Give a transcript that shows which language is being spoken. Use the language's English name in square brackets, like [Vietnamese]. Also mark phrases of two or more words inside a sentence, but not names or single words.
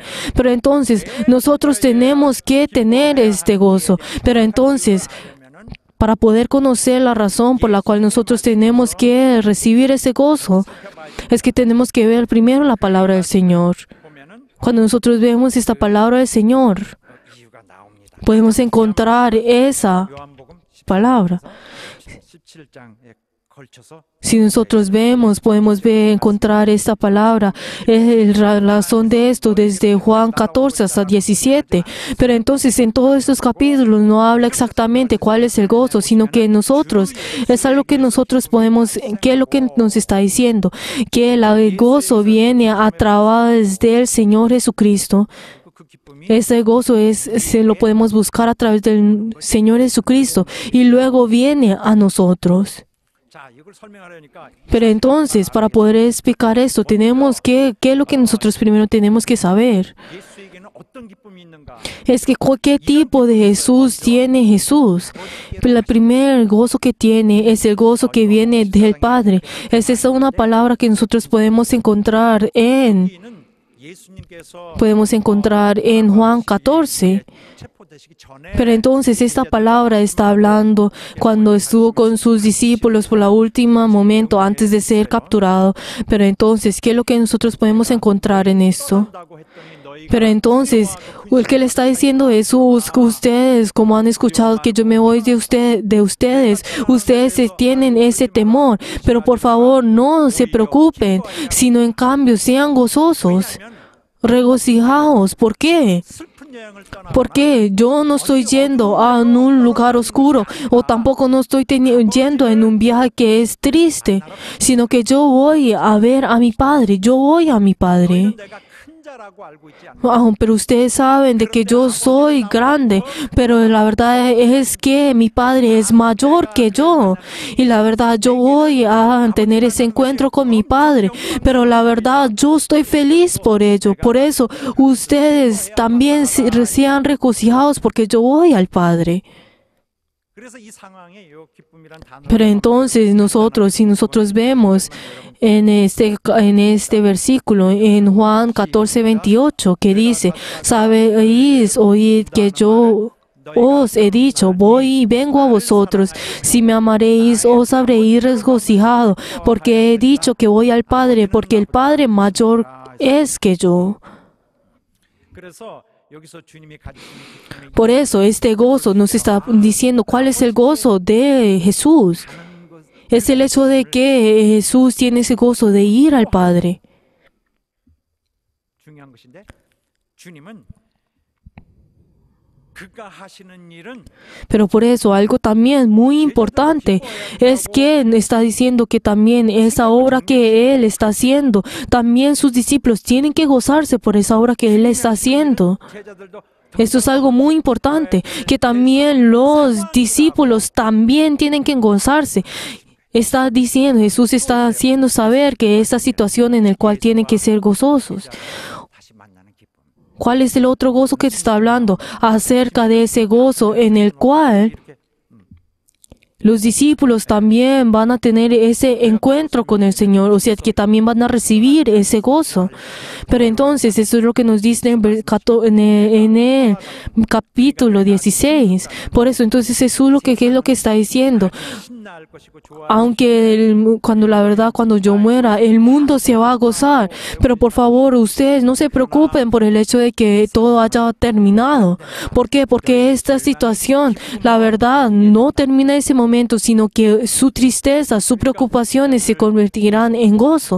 [Spanish] Pero entonces nosotros tenemos que tener este gozo. Pero entonces, para poder conocer la razón por la cual nosotros tenemos que recibir ese gozo, es que tenemos que ver primero la palabra del Señor. [Korean] 보면은 [Spanish] Cuando nosotros vemos esta palabra del Señor, [Korean] 이유가 나옵니다. [Spanish] podemos encontrar esa [Korean] 요한복음 [Spanish] palabra. [Korean] 17장에 걸쳐서 [Spanish] Si nosotros vemos, podemos encontrar esta palabra, la razón de esto desde Juan 14 hasta 17. Pero entonces en todos estos capítulos no habla exactamente cuál es el gozo, sino que nosotros, es algo que nosotros podemos, ¿qué es lo que nos está diciendo? Que el gozo viene a través del Señor Jesucristo. [Korean] 그 기쁨이 [Spanish] Ese gozo se lo podemos buscar a través del Señor Jesucristo y luego viene a nosotros. [Korean] 자, 이걸 설명하려니까 [Spanish] Pero entonces, para poder explicar esto, tenemos que, ¿qué es lo que nosotros primero tenemos que saber? [Korean] 예수에게는 어떤 기쁨이 있는가? [Spanish] Es que qué tipo de Jesús tiene Jesús. El primer gozo que tiene es el gozo que viene del Padre. Esa es una palabra que nosotros podemos encontrar en Juan 14. [Korean] 체포되시기 전에 [Spanish] Pero entonces esta palabra está hablando cuando estuvo con sus discípulos por la última momento antes de ser capturado. Pero entonces, ¿qué es lo que nosotros podemos encontrar en esto? [Korean] 한다고 했더니 너희가 [Spanish] Pero entonces, el que le está diciendo Jesús, que ustedes, como han escuchado que yo me voy de ustedes tienen ese temor. Pero por favor, no se preocupen, sino en cambio sean gozosos, regocijados. ¿Por qué? [Korean] 슬픈 여행을 떠나 [Spanish] Porque yo no estoy yendo a un lugar oscuro o tampoco no estoy yendo en un viaje que es triste, sino que yo voy a ver a mi Padre, yo voy a mi Padre. [Korean] 내가 큰 자라고 알고 있지 않나? [Spanish] Pero ustedes saben de que yo soy grande, pero la verdad es que mi Padre es mayor que yo. Y la verdad yo voy a tener ese encuentro con mi Padre, pero la verdad yo estoy feliz por ello. Por eso ustedes también sean regocijados porque yo voy al Padre. [Korean] 그래서 이 상황에 이 기쁨이란 단어 [Spanish] Pero entonces si nosotros vemos en este versículo, en Juan 14:28, que dice, sabéis, oíd que yo os he dicho, voy y vengo a vosotros. Si me amaréis, os habréis regocijado, porque he dicho que voy al Padre, porque el Padre mayor es que yo. [Korean] 그래서 여기서 주님이 가지시는 기쁨이 [Spanish] Por eso, este gozo nos está diciendo cuál es el gozo de Jesús. [Korean] 있는 것 [Spanish] Es el hecho de que Jesús tiene ese gozo de ir al Padre. [Korean] 중요한 것인데 주님은 그가 하시는 일은 [Spanish] Pero por eso, algo también muy importante es que está diciendo que también esa obra que Él está haciendo, también sus discípulos tienen que gozarse por esa obra que Él está haciendo. [Korean] 제자들도 [Spanish] Esto es algo muy importante, que también los discípulos también tienen que gozarse. Está diciendo, Jesús está haciendo saber que esta situación en la cual tienen que ser gozosos. [Korean] 다시 만나는 기쁨. [Spanish] ¿Cuál es el otro gozo que te está hablando? Acerca de ese gozo en el cual [Korean] 이렇게 [Spanish] los discípulos también van a tener ese encuentro con el Señor, o sea, que también van a recibir ese gozo. Pero entonces, eso es lo que nos dice en el capítulo 16. Por eso, entonces, Jesús ¿qué es lo que está diciendo? [Korean] 신나할 것이고 좋아. [Spanish] Aunque cuando yo muera, el mundo se va a gozar. Pero por favor, ustedes no se preocupen por el hecho de que todo haya terminado. ¿Por qué? Porque esta situación, la verdad, no termina ese momento, sino que su tristeza, sus preocupaciones se convertirán en gozo.